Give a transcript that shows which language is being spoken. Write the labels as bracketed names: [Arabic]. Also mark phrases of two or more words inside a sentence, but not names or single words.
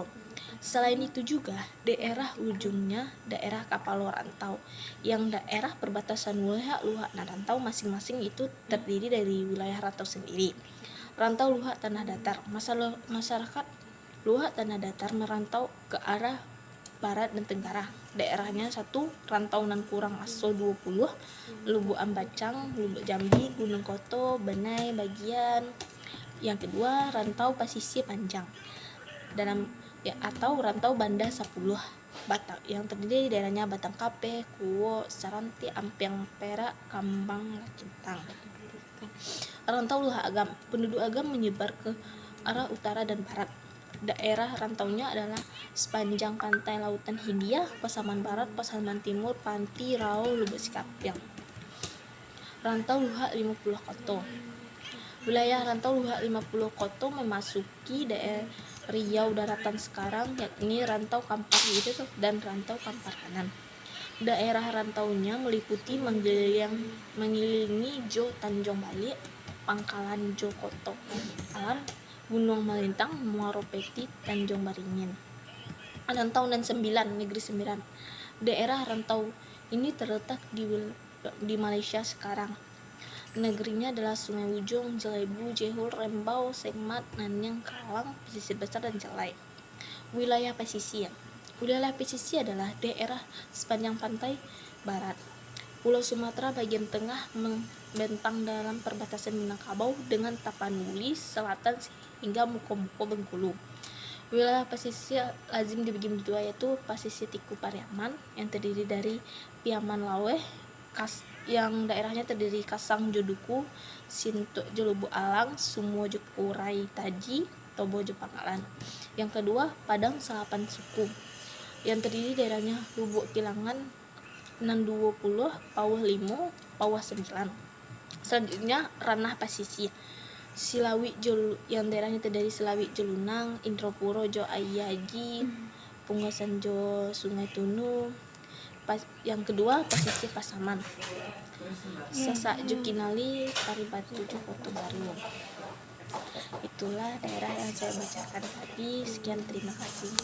[Indonesian] Selain itu juga daerah ujungnya daerah Kapalo Rantau, yang daerah perbatasan wilayah Luha dan Rantau masing-masing itu terdiri dari wilayah rantau sendiri. Rantau Luha Tanah Datar. Masyarakat Luha Tanah Datar merantau ke arah barat dan tenggara. Daerahnya 1. Rantau Nan Kurang Aso 20, Lubuk Ambacang, Lubuk Jambi, Gunung Koto, Benai bagian. Yang kedua, Rantau Pasisir Panjang atau Rantau Banda 10, Batang, yang terdiri dari daerahnya Batang Kape, Kuwo, Saranti, Ampiang, Perak, Kambang, Lacintang. Rantau Luha Agam. Penduduk Agam menyebar ke arah utara dan barat. Daerah rantaunya adalah sepanjang pantai Lautan Hindia, Pasaman Barat, Pasaman Timur, Panti, Rau, Lubuk Sikampyang. Rantau Luha 50 Koto. Wilayah rantau Luha 50 Koto memasuki daerah Riau daratan sekarang, yakni Rantau Kampar Kiri dan Rantau Kampar Kanan. Daerah rantaunya meliputi mengelilingi Jo Tanjung Bali, Pangkalan Jo Koto Alam, Gunung Malintang, Muaro Peti, Tanjung Baringin. Rantau Nan 9, Negeri Sembilan. Daerah rantau ini terletak di Malaysia sekarang. Negerinya adalah Sungai Ujung, Jelebu, Jehul, Rembau, Sengmat, Nanyang, Kalang, Pesisir Besar, dan Jelai. Wilayah pesisir. Wilayah pesisir adalah daerah sepanjang pantai barat Pulau Sumatera bagian tengah membentang dalam perbatasan Minangkabau dengan Tapanuli Selatan hingga Muko-Muko Bengkulu. Wilayah pesisir lazim dibagi dua, yaitu pesisir Tiku Pariaman yang terdiri dari Piaman Laweh, yang daerahnya terdiri Kasang Joduku, Sinto Jolubu Alang, Sumo Jokurai Taji, Tobo Jepangalan. Yang kedua Padang Salapan Suku yang terdiri daerahnya Lubuk Kilangan, Nan 20, Pawah 5, Pawah 9. Selanjutnya ranah pesisir Silawi yang daerahnya terdiri Silawi Jelunang, Indropuro Jo Ayaji, Punggasan Jo Sungai Tunu. Yang kedua pesisir Pasaman, Sasak Jo Kinali, Paribatu Jo Kota Baru. Itulah daerah yang saya bacakan tadi. Sekian, terima kasih.